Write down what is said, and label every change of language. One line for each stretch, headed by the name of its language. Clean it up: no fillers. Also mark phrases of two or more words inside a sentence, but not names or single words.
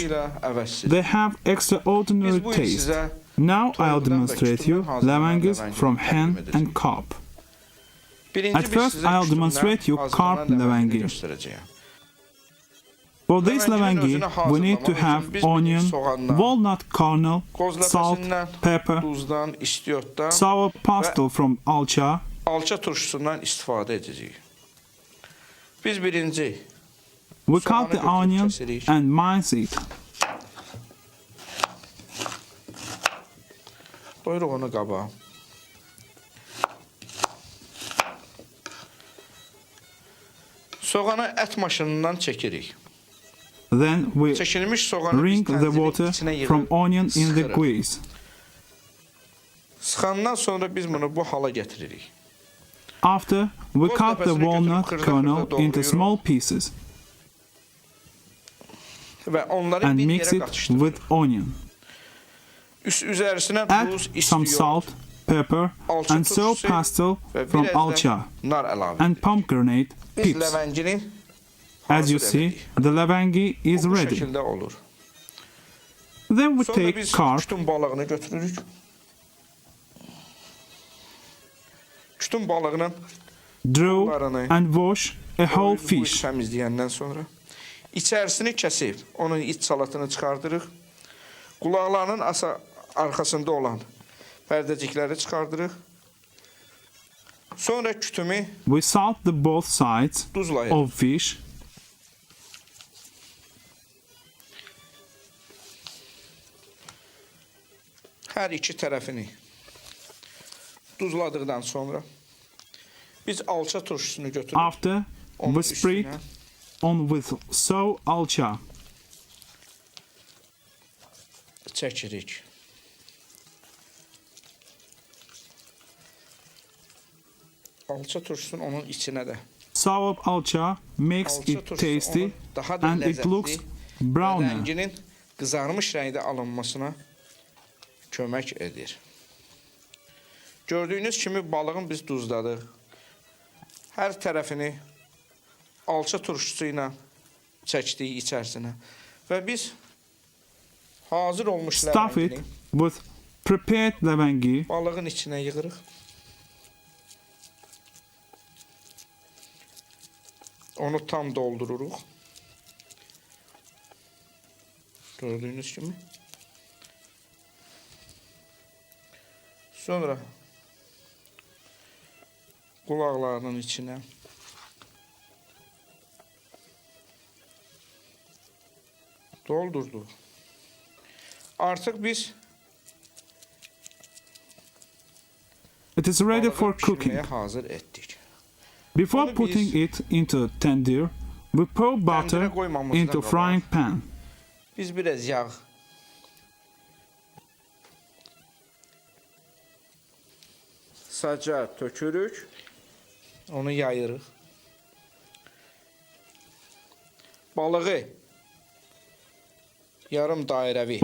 English: They have extraordinary taste. Now I'll demonstrate you Levangis from hen and carp. At first, I'll demonstrate you carp levangi. For this levangi, we need to have onion, walnut kernel, salt, pepper,
Azerbaijani: duzdan, istiyotdan,
English: sour pastel from alça,
Azerbaijani: alça turşusundan istifadə edəcəyik. Biz birinci
English: we cut the onion and mince it.
Azerbaijani: qoyuruq onu qaba. Soğanı ət maşınından çəkirik.
English: Then we
Azerbaijani: Çəkilmiş soğanı
English: wring
Azerbaijani: biz
English: the
Azerbaijani: tənzirin
English: water
Azerbaijani: içinə
English: from
Azerbaijani: yığıb
English: onion in the
Azerbaijani: sıxırıq.
English: grease.
Azerbaijani: Sıxandan sonra biz bunu bu hala getiririk.
English: After, we cut the walnut kernel into small pieces
Azerbaijani: Və onları
English: and
Azerbaijani: bir
English: mix
Azerbaijani: yerə
English: it
Azerbaijani: qatışdırırıq.
English: with onion.
Azerbaijani: Üzərisinə
English: Add
Azerbaijani: duz,
English: some
Azerbaijani: istiyot,
English: salt, pepper,
Azerbaijani: alça
English: and sour
Azerbaijani: turşusu
English: pastel
Azerbaijani: və
English: from
Azerbaijani: biraz da alça nar əlavə
English: and
Azerbaijani: edirik.
English: pomegranate
Azerbaijani: Biz
English: pips.
Azerbaijani: ləvəngini
English: As you
Azerbaijani: hazır
English: see,
Azerbaijani: edirik.
English: the levangi is
Azerbaijani: Bu
English: ready.
Azerbaijani: şəkildə olur.
English: Then we
Azerbaijani: Sonra
English: take
Azerbaijani: biz
English: carp,
Azerbaijani: kütün balığını götürürük. Kütün balığının
English: draw, and wash a whole
Azerbaijani: bu
English: fish.
Azerbaijani: təmizləyəndən sonra içərisini kəsib, onun iç salatını çıxardırıq. Qulaqlarının arxasında olan pərdəcikləri çıxardırıq. Sonra kütümü
English: We salt the both sides
Azerbaijani: duzlayırıq.
English: of fish.
Azerbaijani: Hər iki tərəfini duzladıqdan sonra biz alça turşusunu götürüb
English: After,
Azerbaijani: onun
English: we spread
Azerbaijani: üstünə
English: on with sour alça.
Azerbaijani: çəkirik. Alça turşusunu onun içinə də.
English: Sour alça makes
Azerbaijani: Alça
English: it
Azerbaijani: turşusu
English: tasty
Azerbaijani: onun daha da
English: and it looks
Azerbaijani: ləzzətli
English: browner.
Azerbaijani: rənginin qızarmış rəngdə alınmasına kömək edir. Gördüyünüz kimi balığın biz duzladıq. Hər tərəfini alça turşusu ilə çəkdik içərisinə. Və biz hazır olmuş
English: Stuff it
Azerbaijani: ləvəngini
English: with prepared levangi.
Azerbaijani: balığın içinə yığırıq. Onu tam doldururuq. Gördüyünüz kimi. Sonra qulaqlarının içinə doldurduq. Artıq biz
English: It is ready for
Azerbaijani: balığı
English: cooking.
Azerbaijani: pişirməyə hazır etdik.
English: Before
Azerbaijani: Onu
English: putting it into tandoor, we pour butter
Azerbaijani: Təndirə qoymamızdan
English: into
Azerbaijani: qabaq
English: frying pan.
Azerbaijani: biz biraz yağ saca tökürük, onu yayırıq. Balığı yarım dairəvi